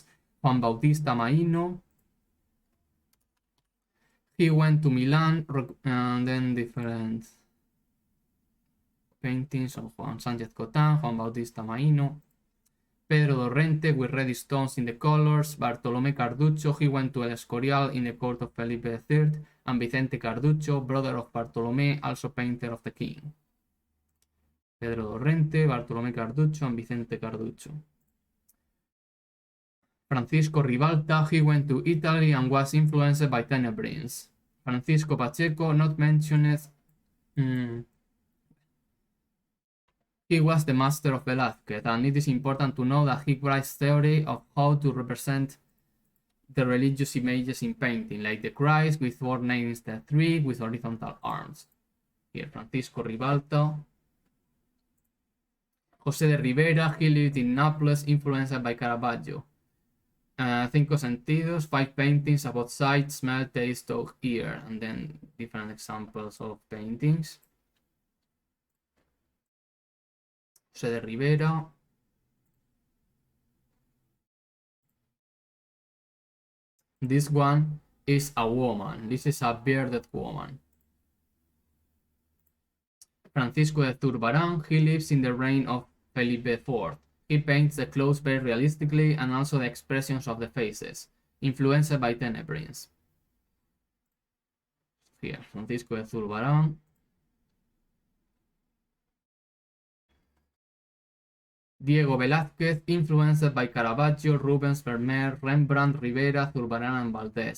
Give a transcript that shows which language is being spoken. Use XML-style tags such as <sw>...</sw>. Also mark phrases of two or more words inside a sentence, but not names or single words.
<en>Juan Bautista Maino, he went to Milan, and then different paintings of Juan Sánchez Cotán, Juan Bautista Maino. Pedro Dorrente with red stones in the colors. Bartolomé Carducho, he went to El Escorial in the court of Felipe III. And Vicente Carducho, brother of Bartolomé, also painter of the king. Pedro Dorrente, Bartolomé Carducho, and Vicente Carducho. Francisco Ribalta, he went to Italy and was influenced by Tenebrins. Francisco Pacheco, not mentioned. He was the master of Velázquez, and it is important to know that he writes theory of how to represent the religious images in painting, like the Christ with four names instead of three, with horizontal arms. Here, Francisco Ribalta. José de Rivera, he lived in Naples, influenced by Caravaggio. Cinco Sentidos, 5 paintings about sight, smell, taste, talk, ear, and then different examples of paintings. José de Rivera. This one is a woman. This is a bearded woman. Francisco de Zurbarán, he lives in the reign of Felipe IV. He paints the clothes very realistically and also the expressions of the faces, influenced by Tenebrins. Here, Francisco de Zurbarán. Diego Velázquez, influenced by Caravaggio, Rubens, Vermeer, Rembrandt, Rivera, Zurbarán, and Valdés.</en>